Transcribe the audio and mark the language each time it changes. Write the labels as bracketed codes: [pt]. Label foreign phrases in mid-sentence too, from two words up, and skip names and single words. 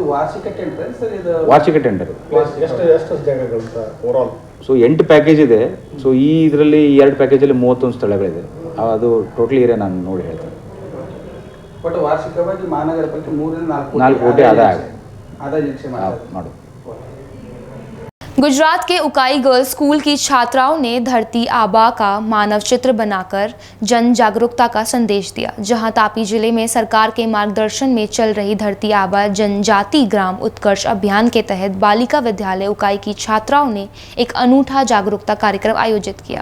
[kn] ವಾರ್ಷಿಕ ಟೆಂಡರ್. ಸೊ 8 ಪ್ಯಾಕೇಜ್ ಇದೆ. ಸೊ ಈ ಇದರಲ್ಲಿ 2 ಪ್ಯಾಕೇಜಲ್ಲಿ 31 ಸ್ಥಳಗಳಿದೆ. ಅದು [en] total area [kn] ನಾನು ನೋಡಿ ಹೇಳ್ತೇನೆ. ಬಟ್ ವಾರ್ಷಿಕವಾಗಿ ಮಹಾನಗರ ಪಾಲಿಕೆ 3 ರಿಂದ 4 ಕೋಟಿ ಆದಾಯ ನಿರೀಕ್ಷೆ ಮಾಡು. [hi] गुजरात के उकाई गर्ल्स स्कूल की छात्राओं ने धरती आबा का मानव चित्र बनाकर जन जागरूकता का संदेश दिया। जहां तापी जिले में सरकार के मार्गदर्शन में चल रही धरती आबा जनजाति ग्राम उत्कर्ष अभियान के तहत बालिका विद्यालय उकाई की छात्राओं ने एक अनूठा जागरूकता कार्यक्रम आयोजित किया।